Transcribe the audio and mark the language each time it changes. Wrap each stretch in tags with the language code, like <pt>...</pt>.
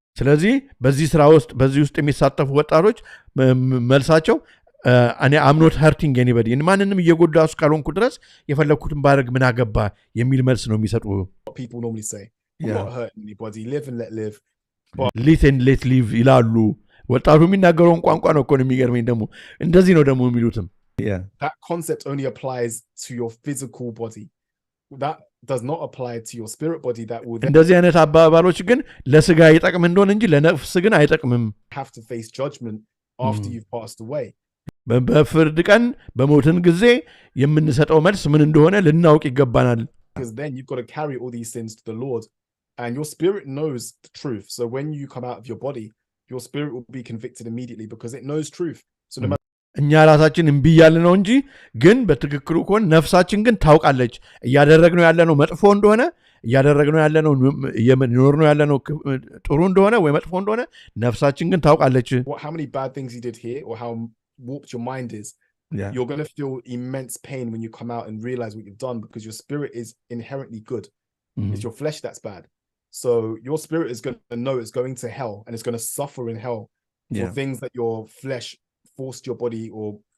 <am>ስለዚህ በዚህ ስራ ውስጥ በዚህ ውስጥ የሚሳተፉ ወጣቶች መልሳቸው እኔ</am> <en>I'm not hurting anybody</en> <am>ማንንም እየጎዳው እስካልሆንኩ ድረስ የፈለኩትን ባደርግ ምን አገባ የሚል መልስ ነው የሚሰጡ</am> <en>people normally say I'm not hurting anybody live and let live live and let live</en> <am>ይላሉ ወጣቱ የሚናገረውን ቋንቋ ነው እኮ የሚገርመኝ ደግሞ እንደዚህ ነው ደግሞ የሚሉትም</am> <en>that concept only applies to your physical body that does not apply to your spirit body that will</en> <am>እንደዚህ አይነት አባባሎች ግን ለስጋ ይጠቅም እንደሆነ እንጂ ለነፍስ ግን አይጠቅምም</am> <en>have to face judgment after you've passed away</en> <am>በፍርድ ቀን በሞትን ጊዜ የምንሰጠው መልስ ምን እንደሆነ ልናውቅ ይገባናል</am> <en>because then you've got to carry all these sins to the Lord and your spirit knows the truth so when you come out of your body your spirit will be convicted immediately because it knows truth so no</en> <am>እኛ ራሳችን እምቢ ያለ ነው እንጂ ግን በትክክሉ ኮን ነፍሳችን ግን ታውቃለች እያደረግነው ያለነው መጥፎ እንደሆነ እያደረግነው ያለነው የምንኖርነው ያለነው ጥሩ እንደሆነ ወይ መጥፎ እንደሆነ ነፍሳችን ግን ታውቃለች</am> <en>how many bad things you did here or how warped your mind is you're going to feel immense pain when you come out and realize what you've done because your spirit is inherently good it's your flesh that's bad so your spirit is going to know it's going to hell and it's going to suffer in hell for things that your flesh forced your body or</en>